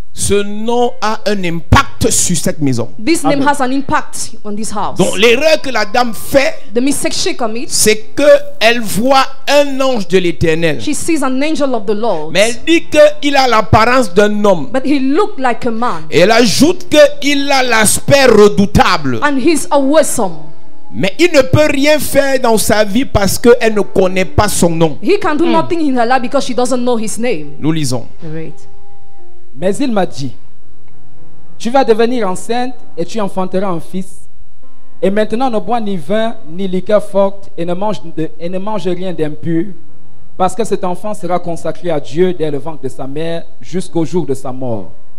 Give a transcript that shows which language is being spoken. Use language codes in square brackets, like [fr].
[fr] Ce nom a un impact sur cette maison. [en] This name Amen. has an impact on this house. [fr] Donc l'erreur que la dame fait, [en] The mistake she commits, [fr] c'est que elle voit un ange de l'Éternel. [en] she sees an angel of the Lord, [fr] Mais elle dit qu'il a l'apparence d'un homme. [en] but he looked like a man, [fr] Et elle ajoute qu'il a l'aspect redoutable. [en] and he's awesome. [fr] Mais il ne peut rien faire dans sa vie parce qu'elle ne connaît pas son nom. [en] He can do nothing in her life because she doesn't know his name. [fr] Nous lisons. [en] Right. [fr] Mais il m'a dit: tu vas devenir enceinte et tu enfanteras un fils. Et maintenant, ne bois ni vin ni liqueur forte et ne mange rien d'impur, parce que cet enfant sera consacré à Dieu dès le ventre de sa mère jusqu'au jour de sa mort.